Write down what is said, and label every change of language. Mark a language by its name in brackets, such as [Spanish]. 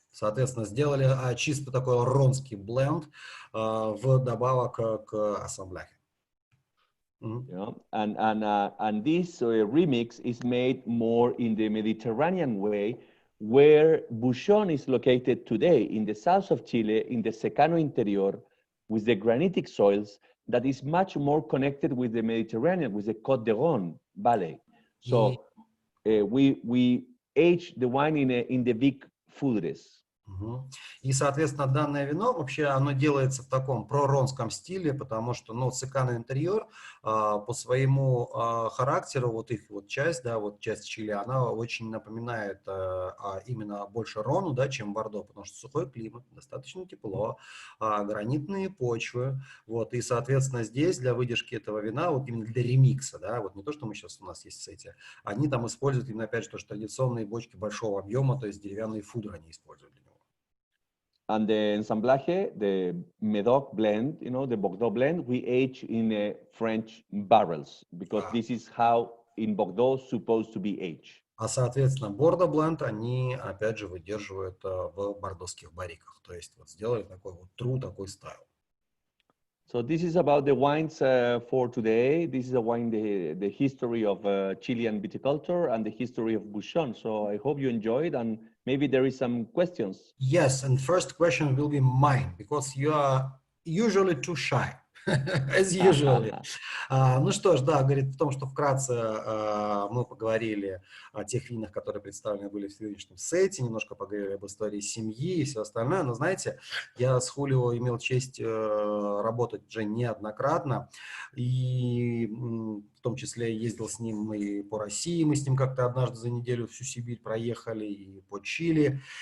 [Russian] Соответственно, сделали чисто такой ронский бленд вдобавок к ассамбляхе. [English] Yeah. And this remix is made more in the Mediterranean way, where Bouchon is located today in the south of Chile, in the Secano Interior, with the granitic soils that is much more connected with the Mediterranean, with the Côte d'Aron Valley. So we age the wine in the big foodres. [Russian] И, соответственно, данное вино вообще оно делается в таком проронском стиле, потому что, ну, Секано интерьер по своему характеру, вот их вот часть, да, вот часть Чили, она очень напоминает именно больше Рону, да, чем Бордо, потому что сухой климат, достаточно тепло, гранитные почвы, вот, и, соответственно, здесь для выдержки этого вина, вот именно для ремикса, да, вот не то, что мы сейчас у нас есть эти, они там используют именно, опять же, то, что традиционные бочки большого объема, то есть деревянные фудры они используют для него. [English] And the ensamblaje, the Medoc blend, you know, the Bordeaux blend, we age in French barrels, because this is how in Bordeaux supposed to be aged. [Russian] А, соответственно, Бордо бленд они, опять же, выдерживают в бордоских барриках. То есть вот сделали такой вот true, такой стайл. [English] So this is about the wines for today. This is a wine, the history of Chilean viticulture and the history of Bouchon. So I hope you enjoyed, and maybe there is some questions. Yes, and first question will be mine, because you are usually too shy, as usually. [Russian] Ну что ж, да, говорит в том, что вкратце мы поговорили о тех винах, которые представлены были в сегодняшнем сете, немножко поговорили об истории семьи и все остальное. Но знаете, я с Хулио имел честь работать уже неоднократно, и в том числе ездил с ним и по России, мы с ним как-то однажды за неделю всю Сибирь проехали, и по Чили.